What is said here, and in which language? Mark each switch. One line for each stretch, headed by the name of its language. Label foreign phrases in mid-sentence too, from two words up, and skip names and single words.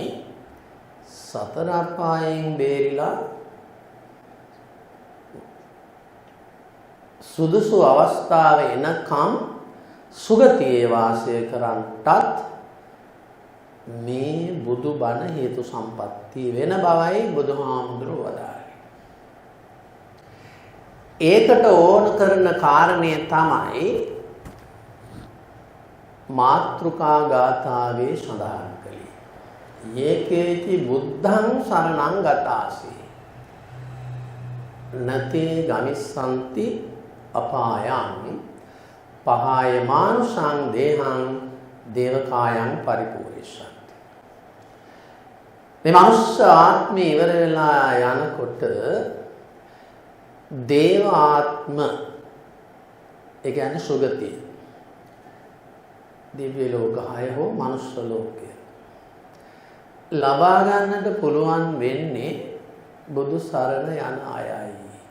Sinhala: සතර අපායෙන් බේරිලා සුදුසු අවස්ථාව එනකම් සුගතියේ වාසය කරන්නටත් මේ බුදු බණ හේතු සම්පත්තිය වෙන බවයි බුදුහාමුදුරුවෝ වදාළේ. ඒකට ඕන කරන කාරණය තමයි මාත්‍රිකා ගාථාවේ සඳහන් කළේ.
Pali: යේකේති බුද්ධං සරණං ගතාසි නතේ ගමිස්සන්ති අපායං පහාය මානුෂං දේහං දේවකායං පරිපූර්ණේශන්ති.
Sinhala: මේ මනුෂ්‍ය ආත්මය ඉවර වෙලා යනකොට දේව ආත්ම ඒ කියන්නේ සුගතිය දිව්‍ය ලෝක 6 හෝ මනුෂ්‍ය ලෝකය ලබා ගන්නට පුළුවන් වෙන්නේ බුදු සරණ යන අයයි.